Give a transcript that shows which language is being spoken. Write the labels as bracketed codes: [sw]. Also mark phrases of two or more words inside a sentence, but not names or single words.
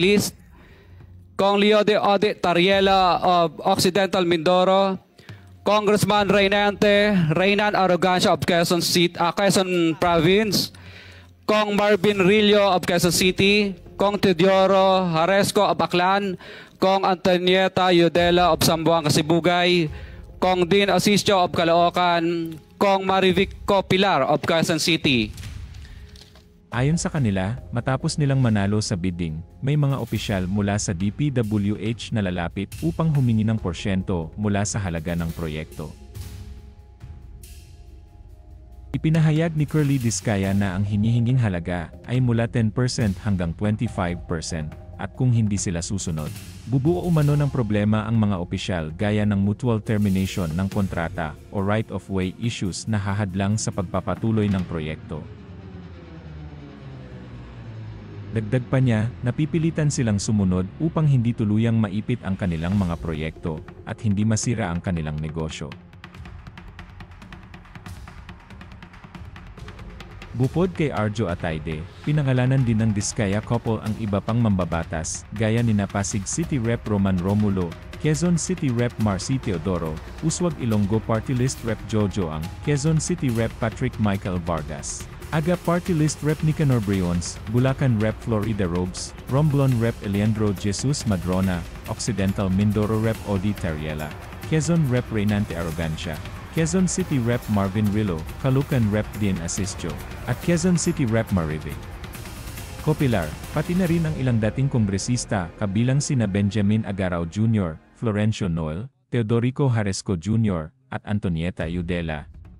[tl] List, Kong Leo de Ode Tariela of Occidental Mindoro, Congressman Reynan Arrogancia of Quezon Province, Kong Marvin Rillo of Quezon City, Kong Teodoro Haresco of Aklan, Kong Antonieta Yudela of Zamboanga Sibugay, Kong Dean Asisio of Caloocan, Kong Marivic Pilar of Quezon City. Ayon sa kanila, matapos nilang manalo sa bidding, may mga opisyal mula sa DPWH na lalapit upang humingi ng porsyento mula sa halaga ng proyekto. Ipinahayag ni Curly Discaya na ang hinihinging halaga ay mula 10% hanggang 25% at kung hindi sila susunod, bubuo umano ng problema ang mga opisyal gaya ng [en] mutual termination [tl] ng kontrata o [en] right-of-way issues [tl] na hahadlang sa pagpapatuloy ng proyekto. Dagdag pa niya, napipilitan silang sumunod upang hindi tuluyang maipit ang kanilang mga proyekto at hindi masira ang kanilang negosyo. Bukod kay Arjo Ataide, pinangalanan din ng Discaya couple ang iba pang mambabatas, gaya ni Pasig City Rep Roman Romulo, Quezon City Rep Marcy Teodoro, Uswag Ilonggo Party List Rep Jojo Ang, Quezon City Rep Patrick Michael Vargas, Aga Party List Rep Nicanor Briones, Bulacan Rep Florida Robes, Romblon Rep Eleandro Jesus Madrona, Occidental Mindoro Rep Odi Tariela, Quezon Rep Reynante Arrogancia, Quezon City Rep Marvin Rillo, Caloocan Rep Dean Asisio, at Quezon City Rep Marivic Pilar, pati na rin ang ilang dating kongresista kabilang sina Benjamin Agarao Jr., Florencio Noel, Teodorico Haresco Jr., at Antonieta Yudela.